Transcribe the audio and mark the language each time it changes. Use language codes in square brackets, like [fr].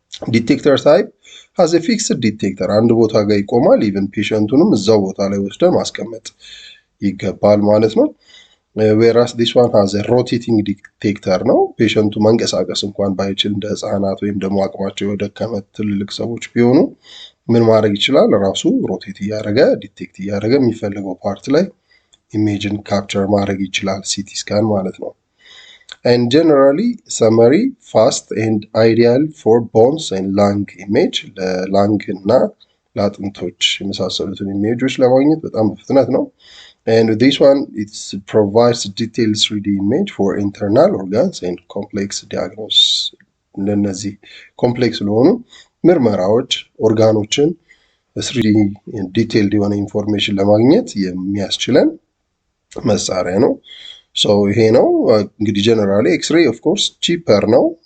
[en] ዲቴክተር ታይፕ ሃዝ ኤ ፊክስድ ዲቴክተር። [am] አንድ ቦታ ጋር ይቆማል። ኢቨን ፔሸንቱንም እዛው ቦታ ላይ ወስደን ማስቀመጥ ይገባል ማለት ነው። [en] whereas this one has a rotating detector [am] ነው። ፔሸንቱ መንቀሳቀስ እንኳን ባይችል እንደ ህፃናት ወይም ደግሞ አቅማቸው የደከመ ትልልቅ ሰዎች ቢሆኑ ምን ማድረግ ይችላል? ራሱ ሮቴት እያደረገ ዲቴክት እያደረገ የሚፈልገው ፓርት ላይ ኢሜጅን ካፕቸር ማድረግ ይችላል ሲቲ ስካን ማለት ነው። [en] and generally summary fast and ideal for bones and lung image. [am] ለላንግ እና ለአጥንቶች የመሳሰሉትን ኢሜጆች ለማግኘት በጣም በፍጥነት ነው። [en] and this one it provides detailed 3D image for internal organs and complex [am] እንደነዚህ ኮምፕሌክስ ለሆኑ ምርመራዎች ኦርጋኖችን 3D ዲቴይልድ የሆነ ኢንፎርሜሽን ለማግኘት የሚያስችለን መሳሪያ ነው። ሶ ይሄ ነው እንግዲህ ጀነራሊ ኤክስሬይ [en] ኦፍ ኮርስ ቺፐር [am] ነው